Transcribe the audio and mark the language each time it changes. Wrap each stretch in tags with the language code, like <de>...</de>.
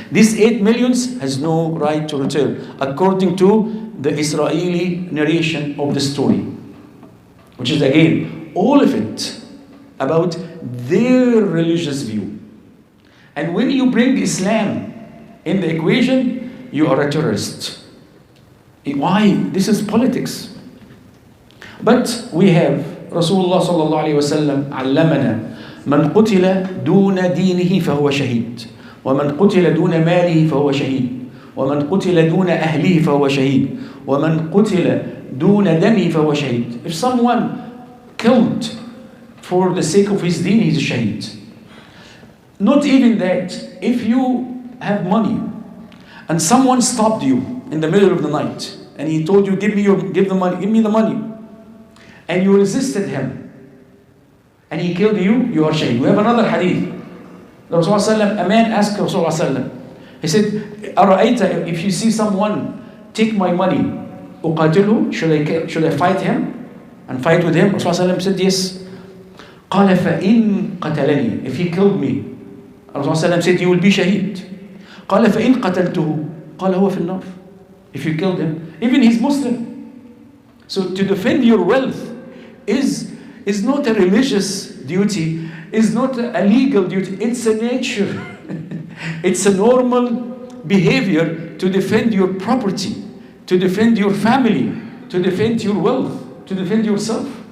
<en>These 8 million has no right to return, according to the Israeli narration of the story, which is again, all of it about their religious view. And when you bring Islam in the equation, you are a terrorist. Why? This is politics. But we have Rasulullah sallallahu alayhi wa sallam</en> <ar>علمنا من قتل دون دينه فهو شهيد ومن قتل دون ماله فهو شهيد ومن قتل دون أهله فهو شهيد ومن قتل دون دمه فهو شهيد.</ar> <en>If someone killed for the sake of his deen, he's a shaheed. Not even that, if you have money and someone stopped you in the middle of the night and he told you, give me the money, and you resisted him and he killed you, you are shaheed. We have another hadith. The Rasulullah, a man asked Rasulullah, he said,</en> <ar>أرأيت,</ar> <en>if you see someone take my money,</en> <ar>أقاتله,</ar> <en>should I fight him and fight with him? Rasulullah said, yes.</en> <ar>قال فإن قتلني,</ar> <en>if he killed me, Rasulullah said, you will be shaheed.</en> <ar>قال فإن قتلته, قال هو في النار.</ar> <en>If you killed him, even he's Muslim. So to defend your wealth is not a religious duty, is not a legal duty, it's a nature. It's a normal behavior to defend your property, to defend your family, to defend your wealth, to defend yourself.</en>